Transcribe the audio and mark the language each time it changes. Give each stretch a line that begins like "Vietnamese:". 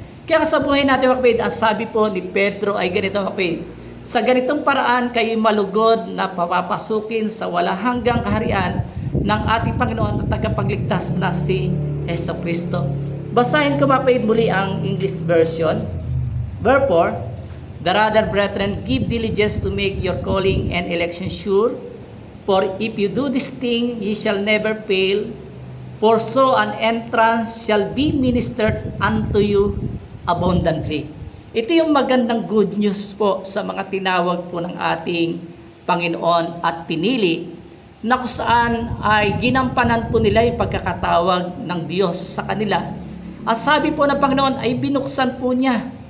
Filipino: Kaya sa buhay natin, mga kapatid, ang sabi po ni Pedro ay ganito, mga kapatid, sa ganitong paraan kayo malugod na papapasukin sa walang hanggang kaharian ng ating Panginoon at tagapagligtas na si Jesucristo. Basahin ko, mga kapatid, muli ang English version.
English: Therefore, the rather, brethren, give diligence to make your calling and election sure. For if you do this thing, ye shall never fail. For so an entrance shall be ministered unto you abundantly.
Filipino: Ito yung magandang good news po sa mga tinawag po ng ating Panginoon at pinili, na kung saan ay ginampanan po nila yung pagkakatawag ng Diyos sa kanila. Ang sabi po ng Panginoon ay binuksan po niya.